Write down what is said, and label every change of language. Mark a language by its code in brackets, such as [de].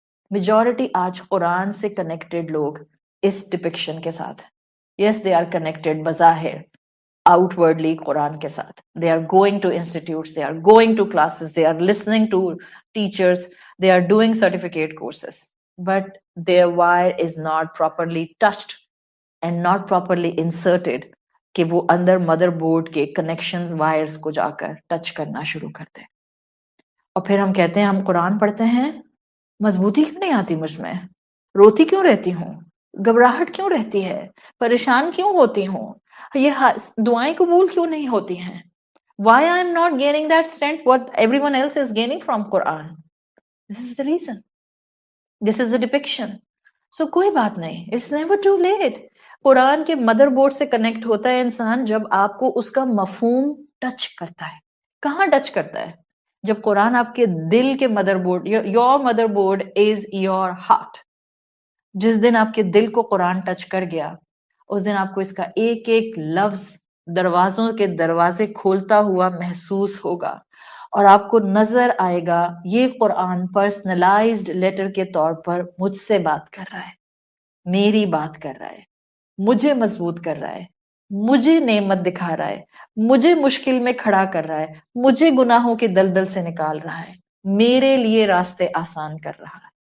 [ur] Majority آج قرآن سے connected لوگ اس ڈپکشن کے ساتھ، [en] yes they are connected [ur] بظاہر [en] outwardly [ur] قرآن کے ساتھ، [en] they are going to institutes, they are going to classes, they are listening to teachers, they are doing certificate courses, but their wire is not properly touched and not properly inserted [ur] کہ وہ اندر mother board کے connection virus کو جا کر touch کرنا شروع کرتے. اور پھر ہم کہتے ہیں ہم قرآن پڑھتے ہیں، مضبوطی کیوں نہیں آتی مجھ میں، روتی کیوں رہتی ہوں، گھبراہٹ کیوں رہتی ہے، پریشان کیوں ہوتی ہوں، یہ دعائیں قبول کیوں نہیں ہوتی ہیں. [en] Why I am not gaining that strength what everyone else is gaining from Quran? This is the reason. This is the depiction. So [ur] کوئی بات نہیں, [en] it's never too late. [ur] قرآن کے مدر بورڈ سے کنیکٹ ہوتا ہے انسان جب آپ کو اس کا مفہوم ٹچ کرتا ہے. کہاں ٹچ کرتا ہے؟ جب قرآن آپ کے دل کے mother board, [en] your mother board is your heart. [ur] جس دن آپ کے دل کو قرآن ٹچ کر گیا, اس دن آپ کو اس کا ایک ایک لفظ دروازوں کے دروازے کھولتا ہوا محسوس ہوگا, اور آپ کو نظر آئے گا یہ قرآن پرسنلائزڈ لیٹر کے طور پر مجھ سے بات کر رہا ہے, میری بات کر رہا ہے, مجھے مضبوط کر رہا ہے, مجھے نعمت دکھا رہا ہے, مجھے مشکل میں کھڑا کر رہا ہے, مجھے گناہوں کے دلدل سے نکال رہا ہے, میرے لیے راستے آسان کر رہا ہے.